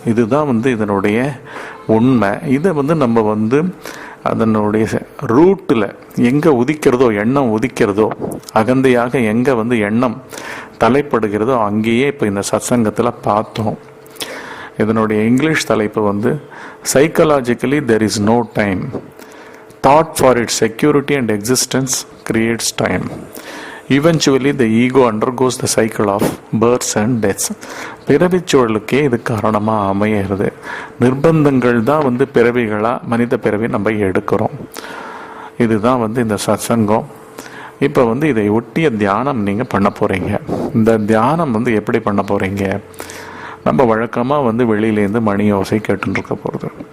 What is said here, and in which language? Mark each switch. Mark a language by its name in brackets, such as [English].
[Tamil] இதுதான் வந்து இதனுடைய உண்மை. இதை வந்து நம்ம வந்து அதனுடைய ரூட்டில் எங்கே உதிக்கிறதோ, எண்ணம் உதிக்கிறதோ, அகந்தையாக எங்கே வந்து எண்ணம் தலைப்படுகிறதோ அங்கேயே இப்போ இந்த சத்சங்கத்தில் பார்த்தோம். இதனுடைய இங்கிலீஷ் தலைப்பு வந்து [English] Psychologically there is no time, thought for its security and existence creates time. Eventually the ego undergoes the cycle of births and deaths. [Tamil] பிறவிச்சூழலுக்கே இது காரணமாக அமையிறது. நிர்பந்தங்கள் தான் வந்து பிறவிகளாக மனித பிறவி நம்ம எடுக்கிறோம். இதுதான் வந்து இந்த சத்சங்கம். இப்போ வந்து இதை ஒட்டிய தியானம் நீங்கள் பண்ண போகிறீங்க. இந்த தியானம் வந்து எப்படி பண்ண போகிறீங்க? நம்ம வழக்கமாக வந்து வெளியிலேருந்து மணி ஓசை கேட்டுருக்க போகிறது.